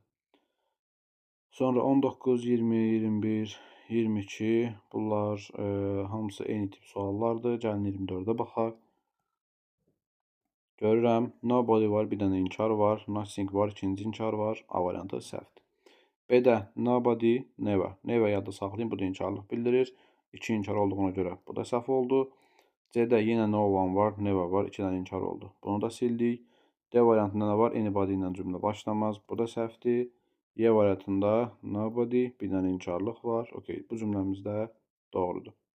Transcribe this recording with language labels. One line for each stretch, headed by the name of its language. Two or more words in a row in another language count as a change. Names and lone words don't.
Azerbaijani: Sonra 19, 20, 21, 22 bunlar hamısı eyni tip suallardır. Gəlin 24-də baxaq. Görürəm, nobody var, bir dənə inkar var, nothing var, ikinci inkar var. A variantı səhvdir. B-də
English: nobody, never.
Azerbaijani: Never yadda saxlayın, bu da inkarlıq bildirir. 2 inkar olduğuna görə bu da səhv oldu. C-də yenə
English: no one
Azerbaijani: var, never var, 2 dənə inkar oldu. Bunu da sildik. D variantında nə var? Anybody ilə cümlə başlamaz, bu da səhvdir. E variantında nobody, bir dənə inkarlıq var. Okey, bu cümləmiz də doğrudur.